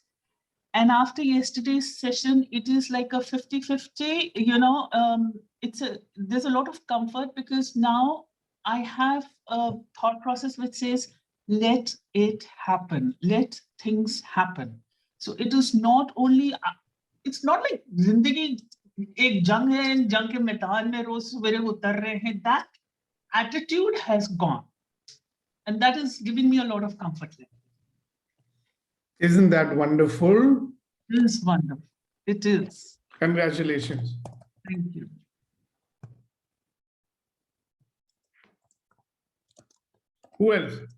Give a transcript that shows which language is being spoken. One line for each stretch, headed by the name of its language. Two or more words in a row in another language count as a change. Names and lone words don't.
English: And after yesterday's session, it is like a 50-50, there's a lot of comfort because now I have a thought process which says, let it happen, let things happen. So it is not only, it's not like
Hindi: ज़िंदगी एक जंग है
English: and
Hindi: जंग के मैदान में रोज़ सवेरे उतर रहे हैं.
English: That attitude has gone. And that is giving me a lot of comfort. Isn't that wonderful? It is wonderful. It is. Congratulations. Thank you. Who else?